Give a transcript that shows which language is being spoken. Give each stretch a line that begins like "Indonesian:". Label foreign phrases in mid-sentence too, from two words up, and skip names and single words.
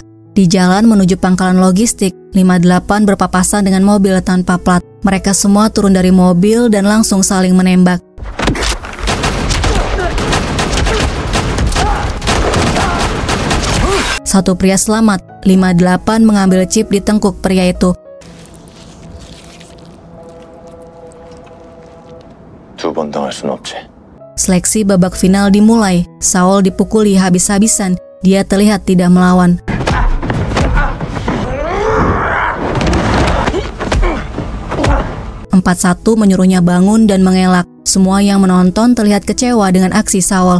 Indonesian: Di jalan menuju pangkalan logistik, 58 berpapasan dengan mobil tanpa plat. Mereka semua turun dari mobil dan langsung saling menembak. Satu pria selamat, 58 mengambil chip di tengkuk pria itu.
Korean: 두 번 당할 순 없지.
Indonesian: Seleksi babak final dimulai. Saul dipukuli habis-habisan. Dia terlihat tidak melawan. Satu menyuruhnya bangun dan mengelak. Semua yang menonton terlihat kecewa dengan aksi Saul.